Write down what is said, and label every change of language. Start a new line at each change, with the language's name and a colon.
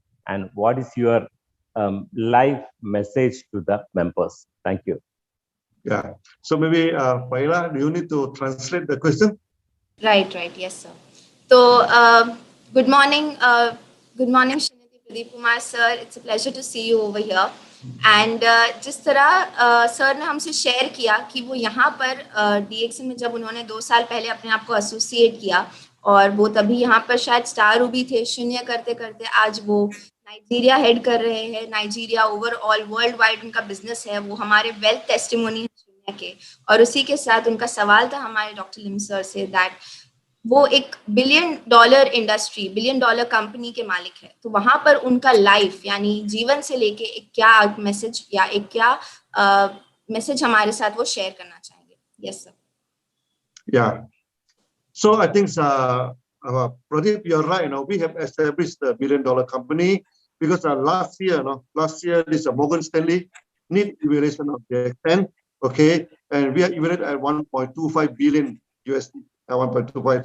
English: And what is your life message to the members? Thank you. Yeah. So maybe, Faila, do you need to translate the question? Right. Yes, sir. So, good morning, Shunyati Pradeep Kumar, sir. It's a pleasure to see you over here.
Hindi: And जिस तरह sir ने हमसे share किया कि वो यहाँ पर DXN में जब उन्होंने 2 साल पहले अपने आप को एसोसिएट किया, और वो तभी यहाँ पर शायद स्टार रूबी थे, शून्य करते करते आज वो नाइजीरिया हेड कर रहे हैं। नाइजीरिया ओवरऑल वर्ल्ड वाइड उनका बिजनेस है, वो हमारे वेल्थ टेस्टिमोनी है शून्य के। और उसी के साथ उनका सवाल था हमारे डॉक्टर लिम सर से, दैट वो एक $1 बिलियन इंडस्ट्री, $1 बिलियन कंपनी के मालिक है। तो वहां पर उनका लाइफ यानी जीवन से लेके एक क्या मैसेज या एक क्या मैसेज हमारे साथ वो शेयर करना चाहेंगे.
English: Yes sir. Yeah. So I think, Pradeep, you're right. We have established the billion-dollar company because last year, this Morgan Stanley need evaluation of the extent, okay, and we are evaluated at 1.25 billion USD, 1.25.